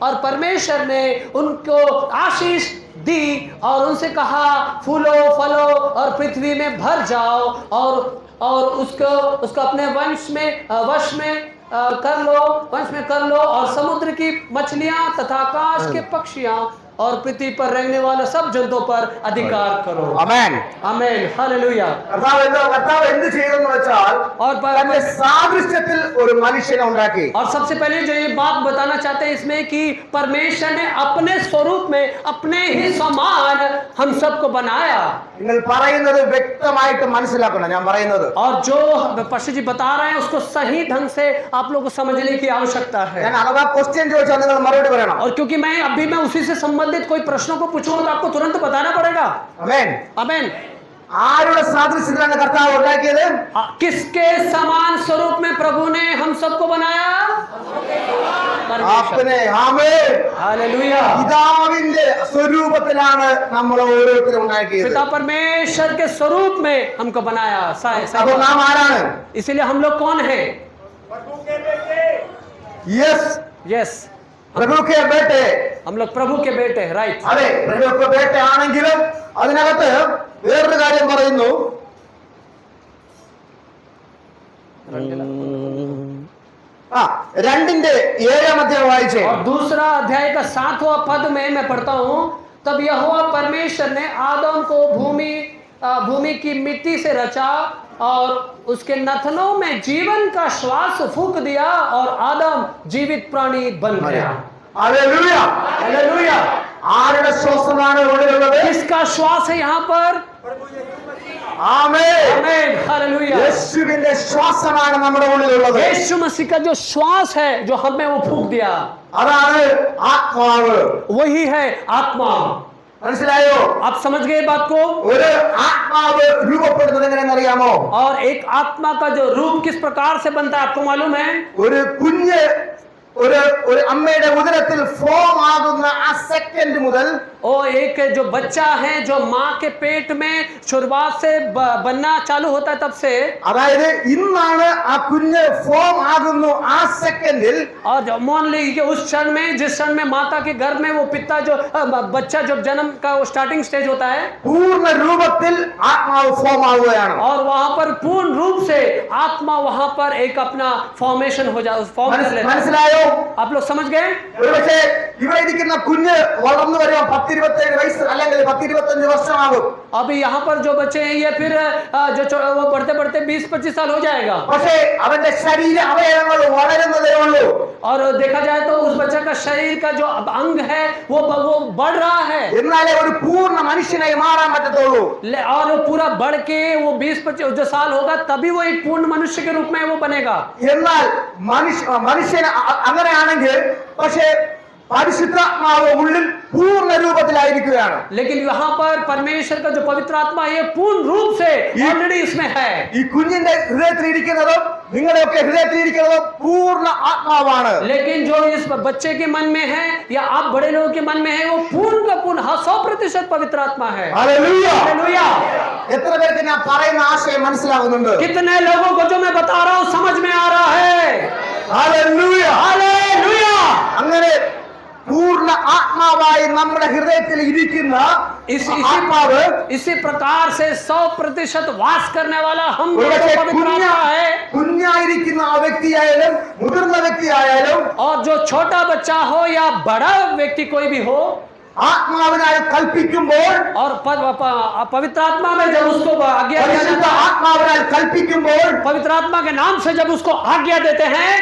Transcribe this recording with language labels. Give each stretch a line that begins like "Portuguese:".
Hindi: और परमेश्वर ने उनको आशीष दी और उनसे कहा फूलो फलो और पृथ्वी में भर जाओ और उसको अपने वश में कर लो और समुद्र की मछलियां तथा आकाश के पक्षियां और पृथ्वी पर रहने वाले सब जंतुओं पर अधिकार करो.
Malayalam: ആമേൻ.
Hindi: आमीन. हालेलुया.
Malayalam: കർത്താവ് എന്ത് ചെയ്തെന്ന് വെച്ചാൽ
Hindi: और
Malayalam: തന്റെ സാദൃശ്യത്തിൽ ഒരു മനുഷ്യനെ ഉണ്ടാക്കി.
Hindi: और सबसे पहले जो ये बात बताना चाहते हैं इसमें कि परमेश्वर ने अपने स्वरूप में अपने ही समान हम सबको बनाया.
Malayalam: നിങ്ങൾ പറയുന്നത് വ്യക്തമായിട്ട് മനസ്സിലാക്കണം ഞാൻ പറയുന്നത്.
Hindi: और जो पास्टर जी बता रहे हैं उसको सही ढंग से आप लोगों को समझने की आवश्यकता है.
Malayalam: ഞാൻ അഥവാ ക്വസ്റ്റ്യൻ ചോദിച്ചാൽ നിങ്ങൾ മറുപടി പറയണം.
Hindi: और क्योंकि मैं अभी मैं उसी से संबंधित कोई प्रश्नों को पूछूंगा तो आपको तुरंत बताना पड़ेगा.
Malayalam: ആമേൻ.
Hindi: आमीन.
Malayalam: ആരുടെ സാദൃശ്യത്തിലാണ് കർത്താവ് ഉണ്ടാക്കിയത്?
Hindi: किसके समान स्वरूप में प्रभु ने हम सबको बनाया?
Malayalam: ആപ്പനെ. ആമേൻ.
Hindi: हालेलुया.
Malayalam: പിതാവിന്റെ സ്വരൂപത്തിലാണ് നമ്മൾ ഓരോരുത്തരും ഉണ്ടാക്കിയത്.
Hindi: पिता परमेश्वर के स्वरूप में हमको बनाया.
Malayalam: അപ്പോൾ നാം ആരാണ്?
Hindi: इसीलिए हम लोग कौन हैं?
English: Yes. Yes,
Hindi: പ്രഭു കെ ബേട്ടെ. हम लोग प्रभु के बेटे हैं. राइट.
Malayalam: അതെ,
Hindi: പ്രഭു കെ ബേട്ടെ
Malayalam: ആണെങ്കിലും അതിനകത്ത് വേറൊരു കാര്യം പറയുന്നു. രണ്ടിന്റെ 7-ാം അധ്യായം വായിച്ചേ.
Hindi: और दूसरा अध्याय का 7वां पद में मैं पढ़ता हूँ. तब यहोवा परमेश्वर ने आदम को भूमि भूमि की मिट्टी से रचा और उसके नथनों में जीवन का श्वास फूंक दिया और आदम जीवित प्राणी बन गया।
Malayalam: ഹല്ലേലൂയ.
Hindi: हालेलुया।
Malayalam: ആരുടെ ശ്വാസമാണ് ഉള്ളിലുള്ളത്?
Hindi: किसका श्वास है यहाँ पर?
Malayalam: ആമേൻ.
Hindi: आमीन। हालेलुया।
Malayalam: യേശുവിന്റെ ശ്വാസമാണ് നമ്മുടെ ഉള്ളിലുള്ളത്.
Hindi: यीशु मसीह का जो श्वास है जो हमें वो फूंक दिया,
Malayalam: അതാണ് ആത്മാവ്.
Hindi: वही है आत्मा।
Malayalam: മനസ്സിലായോ?
Hindi: आप समझ गए बात को?
Malayalam: ഒരു ആത്മാവ് രൂപപ്പെടുന്നത് എങ്ങനെയെന്ന് അറിയാമോ?
Hindi: और एक आत्मा का जो रूप किस प्रकार से बनता है आपको मालूम है?
Malayalam: ഒരു കുഞ്ഞ് ഒരു അമ്മയുടെ ഉദരത്തിൽ ഫോം ആകുന്ന ആ സെക്കൻഡ് മുതൽ
Hindi: ओ एक जो बच्चा है जो माँ के पेट में शुरुआत से बनना चालू होता है तब से,
Malayalam: അതായത് ഇന്നാണ് ആ കുഞ്ഞ് ഫോം ആകുന്നു ആ സെക്കൻഡിൽ
Hindi: और मान लीजिए उस क्षण में जिस क्षण में माता के गर्भ में वो पिता जो बच्चा जब जन्म का वो स्टार्टिंग स्टेज होता है,
Malayalam: പൂർണ്ണ രൂപത്തിൽ ആത്മാവ് ഫോം ആവുകയാണ്.
Hindi: और वहां पर पूर्ण रूप से आत्मा वहां पर एक अपना फॉर्मेशन हो जाए, फॉर्म कर लेता है।
Malayalam: മനസ്സിലായോ?
Hindi: आप लोग समझ गए?
Malayalam: ഒരുപക്ഷെ ഇവിടെ ഇരിക്കുന്ന കുഞ്ഞ് വളർന്നു വരുമ്പോൾ 10-27 വയസ്സ് അല്ലെങ്കിൽ 10-25 വർഷമാകും.
Hindi: अभी यहाँ पर जो बच्चे हैं ये फिर वो बढ़ते बढ़ते 20-25 साल हो जाएगा,
Malayalam: പക്ഷേ അവന്റെ ശരീര അവയവങ്ങൾ വളരുന്നതേ ഉള്ളൂ.
Hindi: और देखा जाए तो उस बच्चे का शरीर का जो अंग है वो बढ़ रहा है,
Malayalam: എന്നാലേ ഒരു പൂർണ്ണ മനുഷ്യനായി മാറാൻ പറ്റത്തുള്ളൂ.
Hindi: और वो पूरा बढ़ के वो 20-25 जो साल होगा तभी वो एक पूर्ण मनुष्य के रूप में वो बनेगा।
Malayalam: എന്നാൽ മനുഷ്യൻ അങ്ങനെയാണെങ്കിൽ പക്ഷേ പരിശുദ്ധാത്മാവ് ഉള്ളിൽ പൂർണ്ണ രൂപത്തിലായിരിക്കുകയാണ്.
Hindi: लेकिन यहाँ पर परमेश्वर का जो पवित्र आत्मा है ये पूर्ण रूप से ऑलरेडी इसमें है।
Malayalam: ഈ കുഞ്ഞിന്റെ ഹൃദയത്തിലിരിക്കുന്നതും നിങ്ങളുടെയൊക്കെ ഹൃദയത്തിലിരിക്കുന്നതും പൂർണ്ണ ആത്മാവാണ്.
Hindi: लेकिन जो इस बच्चे के मन में है या आप बड़े लोगों के मन में है वो पूर्ण का पूर्ण 100% पवित्र आत्मा है।
Malayalam: ഹല്ലേലൂയ.
Hindi: हालेलुया।
Malayalam: എത്ര പേർക്ക് ഞാൻ പറയുന്ന ആശയം മനസ്സിലാകുന്നുണ്ട്?
Hindi: कितने लोगों को जो मैं बता रहा हूँ समझ में आ रहा है?
Malayalam: ഹല്ലേലൂയ.
Hindi: हालेलुया।
Malayalam: അങ്ങനെ പൂർണ്ണ ആത്മാവായി നമ്മുടെ ഹൃദയത്തിൽ ഇരിക്കുന്ന ആത്മാവ്
Hindi: इसी प्रकार से 100% वास करने वाला हम
Malayalam: ഒരുപക്ഷെ
Hindi: पवित्र आत्मा है।
Malayalam: കുഞ്ഞായിരിക്കുന്ന ആ വ്യക്തിയായാലും മുതിർന്ന വ്യക്തിയായാലും
Hindi: और जो छोटा बच्चा हो या बड़ा व्यक्ति कोई भी हो,
Malayalam: ആത്മാവിനായി കൽപ്പിക്കുമ്പോൾ
Hindi: और पवित्र आत्मा में जब उसको आज्ञा दिया
Malayalam: പരിശുദ്ധ
Hindi: जाता है,
Malayalam: ആത്മാവിനാൽ കൽപ്പിക്കുമ്പോൾ
Hindi: पवित्र आत्मा के नाम से जब उसको आज्ञा देते हैं